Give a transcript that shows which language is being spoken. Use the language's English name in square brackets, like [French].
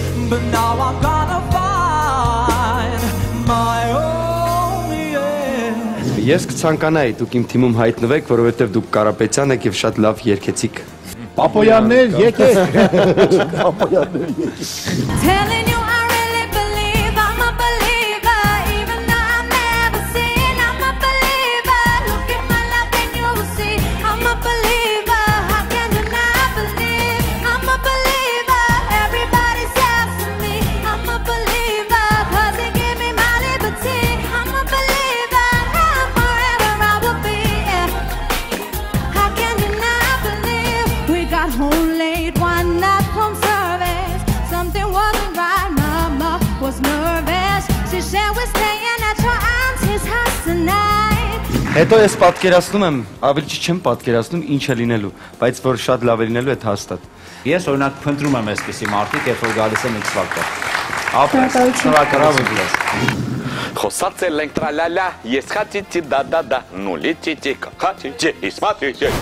[English] But now I'm gonna find my own, yeah. [Armenian] Ես կցանկանայի դուք իմ թիմում հայտնվեք, որովհետև դուք Կարապետյան եք եւ շատ լավ երգեցիք։ Պապոյաններ եկեք։ Պապոյաններ եկեք։ [English] Telling you I really believe I'm a believer, even though I've never seen. I'm a believer. Look at my life and you will see. I'm a believer. How can you not believe? I'm a believer. Everybody says to me, I'm a believer, 'cause they give me my liberty. I'm a believer. Now forever I will be. How can you not believe? We got home late one night from service. Something wasn't right, mama was nervous. She said we're staying at your auntie's house tonight. [Armenian] Հետո ես պատկերացնում եմ, ավելի չեմ պատկերացնում ինչ է լինելու, բայց որ շատ լավ է լինելու այդ հաստատ։ Ես օրինակ փնտրում եմ այսպիսի մարդիկ, երբ որ գալիս եմ X Factor։ Շնորհակալություն։ Խոսացել ենք տրալալա, ես խաչիչի դադադա, նուլիչիչի կախաչիչի, իսմատիչի։